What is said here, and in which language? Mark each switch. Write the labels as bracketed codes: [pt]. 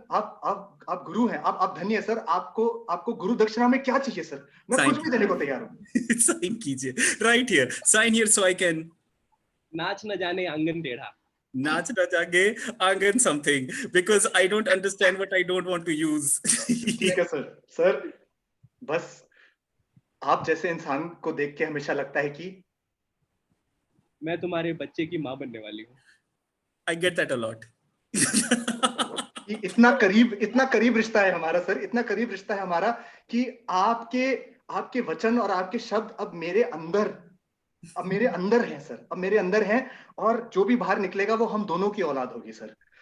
[hi] आप गुरु हैं, आप धन्य हैं सर। आपको गुरु दक्षिणा में क्या चाहिए सर? मैं कुछ भी देने को तैयार हूँ। साइन कीजिए, [en] right here, sign here so I can. [hi] नाच न जाने आंगन टेढ़ा. नाच न जागे आंगन [en] something, because I don't understand what I don't want to use. [hi] ठीक है सर, बस आप जैसे इंसान को देख के हमेशा लगता है कि मैं तुम्हारे बच्चे की माँ बनने वाली हूँ. [en] I get that a lot. [hi] इतना करीब रिश्ता है हमारा सर, इतना करीब रिश्ता है हमारा कि आपके वचन और आपके शब्द अब मेरे अंदर हैं सर, अब मेरे अंदर हैं, और जो भी बाहर निकलेगा वो हम दोनों की औलाद होगी सर।